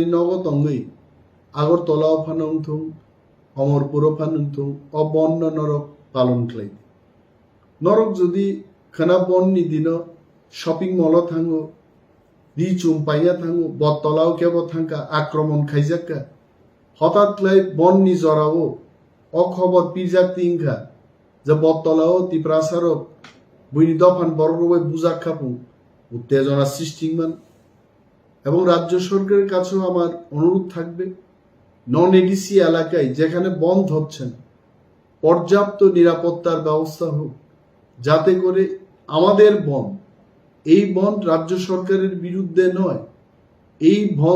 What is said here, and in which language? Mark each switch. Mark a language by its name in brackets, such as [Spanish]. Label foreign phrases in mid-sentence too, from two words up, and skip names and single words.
[Kok Borok] नगो तंगै आगरतला फानंथुं अमरपुर फानंथुं अबन्न नरक पालन खालाय नरक जुदि खाना बननि दिनो [English] shopping mall [Kok Borok] थांगो दी चुमपाइया थांगो बतलाव केबो थांका आक्रमण खायजाक्का हठातलाय बननि जरावो अखबर पिजाक्तिंखा जे बतलाव Tiprasarwchapmwng बुइनि दफान बरगबाय बुजाक्खापुं उत्तेजना सृष्टिमान [Bangla] এবং রাজ্য সরকারের কাছেও আমার অনুরোধ থাকবে নন ADC এলাকায় যেখানে বন্ধ হচ্ছে না পর্যাপ্ত নিরাপত্তার ব্যবস্থা হোক যাতে করে আমাদের বন এই বন রাজ্য সরকারের বিরুদ্ধে নয় এই বন